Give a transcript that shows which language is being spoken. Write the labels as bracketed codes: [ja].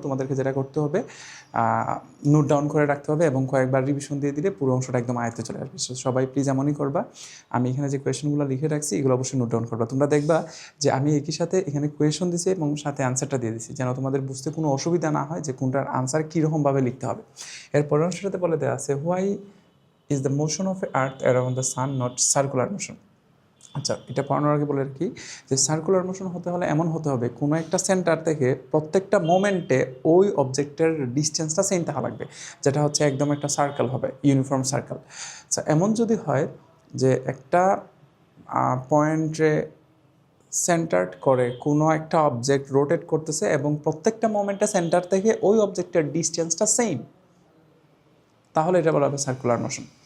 [bn] তোমাদেরকে যেটা করতে হবে, নোট ডাউন করে রাখতে হবে এবং কয়েকবার রিভিশন দিয়ে দিলে পুরো অংশটা একদম আয়ত্তে চলে আসবে। So, সবাই প্লিজ এমনই করবা। আমি এখানে যে কোয়েশনগুলো লিখে রাখছি এগুলো অবশ্যই নোট ডাউন করবা। তোমরা দেখবা যে আমি একই সাথে এখানে কোয়েশন দিছি এবং সাথে আনসারটা দিয়ে দিছি, যেন তোমাদের বুঝতে কোনো অসুবিধা না হয় যে কোনটার আনসার কীরকমভাবে লিখতে হবে। এরপর অংশটাতে বলে দেওয়া আছে, [en] Why is the motion of earth around the sun not circular motion? [bn] আচ্ছা, এটা পড়ানোর আগে বলে রাখি যে সার্কুলার মোশন হতে হলে এমন হতে হবে কোনো একটা সেন্টার থেকে প্রত্যেকটা মোমেন্টে ওই অবজেক্টের ডিস্টেন্সটা সেম থাকা লাগবে, যেটা হচ্ছে একদম একটা সার্কেল হবে, ইউনিফর্ম সার্কেল। আচ্ছা, এমন যদি হয় যে একটা পয়েন্টে সেন্টার্ড করে কোনো একটা অবজেক্ট রোটেট করতেছে এবং প্রত্যেকটা মোমেন্টে সেন্টার থেকে ওই অবজেক্টের ডিস্টেন্সটা সেম, তাহলে এটা বলা হবে সার্কুলার মোশন।